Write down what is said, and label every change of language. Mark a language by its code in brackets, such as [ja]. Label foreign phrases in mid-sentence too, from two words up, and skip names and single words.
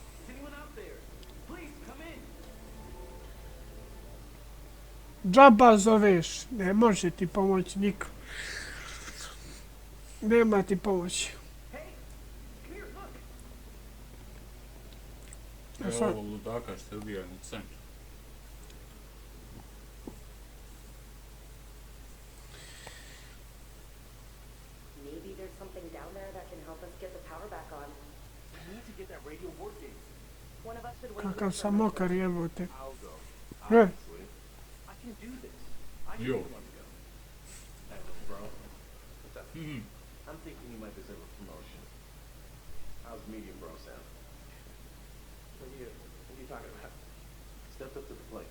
[sr] Džaba zoveš, ne može ti pomoći niko. Nema ti pomoći. Evo ovog ludaka što ubija na centru. [en] Maybe there's something down there that can help us get the power back on. We need to get that radio working. One of us should wait. [sr] Kakav sam mokar jebote. [en] I'll go. [sr] Ne, [en] Obviously. I can do this. I can Yo. do one go. Hey, little bro. What's up? I'm thinking you might deserve a promotion. How's medium bro sound? What are you talking about? Stepped up to the plate.